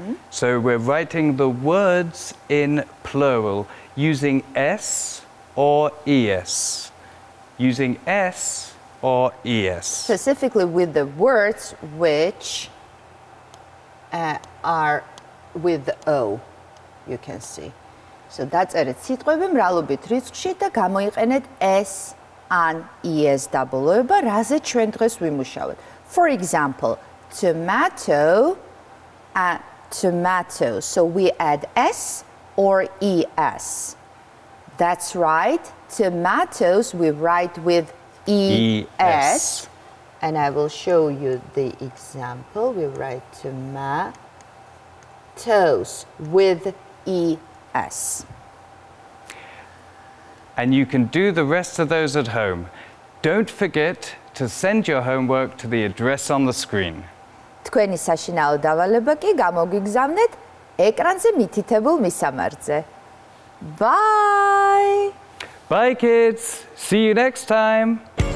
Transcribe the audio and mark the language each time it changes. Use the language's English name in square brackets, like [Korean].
[English] So we're writing the words in plural using S or ES. Using S or ES. Specifically with the words which are with the O, you can see. So that's it. [Georgian] სიტყვები მრავლობით რიცხვში და გამოიყენეთ S ან ES დაბოლოება, რაზე ჩვენ დღეს ვიმუშავეთ. [English] For example, tomato and tomato. So we add S or ES. That's right. Tomatoes we write with ES. And I will show you the example. We write tomatoes with ES. And you can do the rest of those at home. Don't forget to send your homework to the address on the screen. [Georgian] თქვენი საშინაო დავალება კი გამოგიგზავნეთ ეკრანზე მითითებულ მისამართზე. [English] Bye! Bye kids, see you next time.